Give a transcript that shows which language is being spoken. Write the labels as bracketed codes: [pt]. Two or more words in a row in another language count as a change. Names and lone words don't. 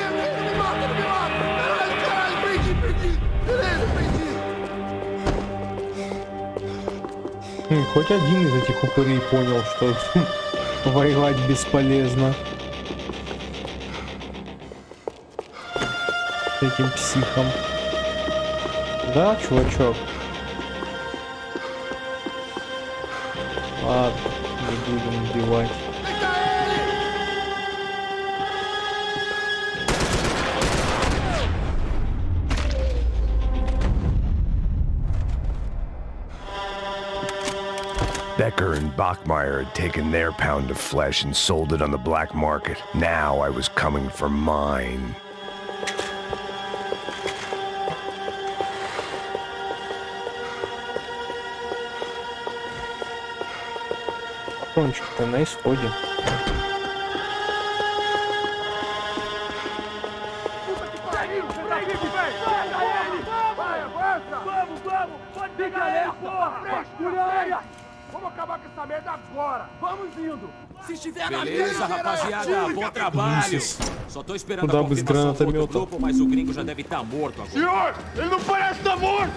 [ru] Хоть один из этих упырей понял, что воевать бесполезно. С этим психом. Да, чувачок? Ладно, не будем убивать. [en] Becker and Bachmeyer had taken their pound of flesh and sold it on the black market. Now I was coming for mine. [ru] Патрончик-то на исходе. [pt] Vamos acabar com essa merda agora! Vamos indo! Se estiver na beleza, rapaziada, bom trabalho! Só tô esperando [ru] Kуда [pt] a [ru] бы с [pt] confirmação do outro [ru] гранатомета. [pt] grupo, mas o gringo já deve estar morto agora. Senhor, ele não parece estar morto!